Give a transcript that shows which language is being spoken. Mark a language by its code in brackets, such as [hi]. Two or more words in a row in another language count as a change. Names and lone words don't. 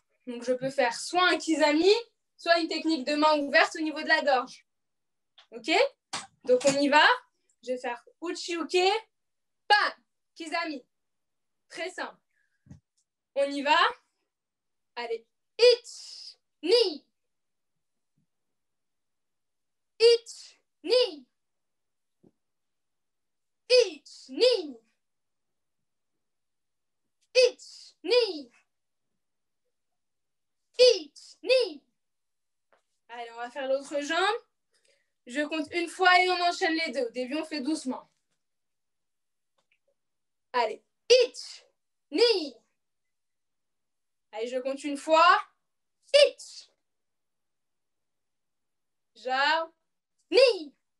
[fr] Donc, je peux faire soit un kizami, soit une technique de main ouverte au niveau de la gorge. OK? Donc, on y va. Je vais faire uchi-uke, pam, kizami. Très simple. On y va. Allez. [ja] Ich, ni. Ich, ni. Ich, ni. Ich, ni. Ich, ni. [fr] Allez, on va faire l'autre jambe. Je compte une fois et on enchaîne les deux. Au début, on fait doucement. [ja] Allez. Ich, ni. [fr] Allez, je compte une fois. [ja] Ich. Jambe, ni.